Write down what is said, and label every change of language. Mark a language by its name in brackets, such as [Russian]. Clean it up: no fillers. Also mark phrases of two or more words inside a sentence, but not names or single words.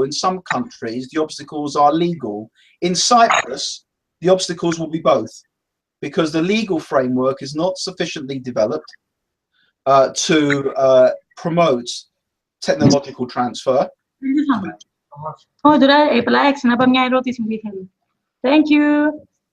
[English] In some countries, the obstacles are legal. In Cyprus, the obstacles will be both, because the legal framework is not sufficiently developed to promote technological transfer. Thank you so much. [Greek] Τώρα, απλά ξανά μια ερώτηση που ήθελα. [English] Thank you.